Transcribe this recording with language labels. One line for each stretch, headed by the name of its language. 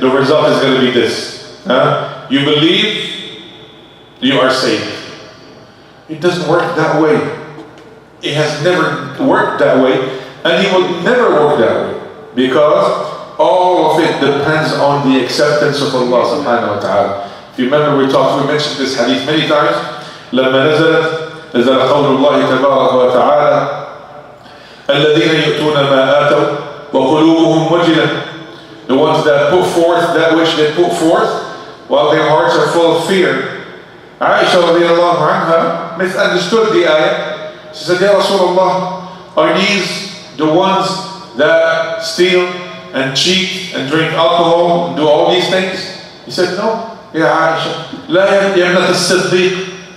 English: The result is going to be this. You believe, you are saved. It doesn't work that way. It has never worked that way, and it will never work that way. Because all of it depends on the acceptance of Allah subhanahu wa ta'ala. If you remember, we mentioned this hadith many times.
Arabic: لما نزل قول الله تبارك وتعالى الذين يؤتون ما آتوا وقلوبهم وجلة.
English: The ones that put forth that which they put forth while their hearts are full of fear. Aisha radiallahu anha misunderstood the ayah. She said, Ya Rasulullah, are these the ones that steal and cheat and drink alcohol and do all these things? He said, no.
Arabic: Ya Aisha, لا يا ابنة الصديق.